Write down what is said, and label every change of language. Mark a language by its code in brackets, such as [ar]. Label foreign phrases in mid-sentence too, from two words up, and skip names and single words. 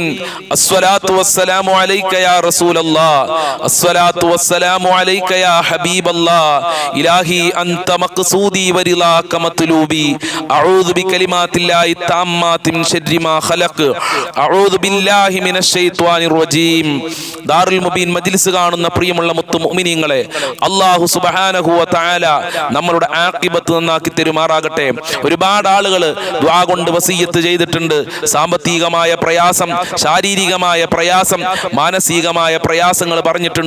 [ar] الصلاة والسلام عليك يا رسول الله. الصلاة والسلام عليك يا حبيب الله. إلهي أنت مقصودي ورضاك مطلوبي. أعوذ بكلمات الله التامات من شر ما خلق. أعوذ بالله من الشيطان الرجيم. [ml] ദാറുൽ മുബീൻ മജ്ലിസ് കാണുന്ന പ്രിയമുള്ള മുത്തു മുഅ്മിനീങ്ങളെ, [ar] الله سبحانه وتعالى [ml] നമ്മളുടെ ആഖിബത്ത് നന്നാക്കി തരുമാറാകട്ടെ. ഒരുപാട് ആളുകൾ ദുആ കൊണ്ട് വസിയ്യത്ത് ചെയ്തിട്ടുണ്ട്. സാമ്പത്തികമായ പ്രയാസം, ശാരീരികമായ പ്രയാസം, മാനസികമായ പ്രയാസങ്ങൾ പറഞ്ഞിട്ടുണ്ട്.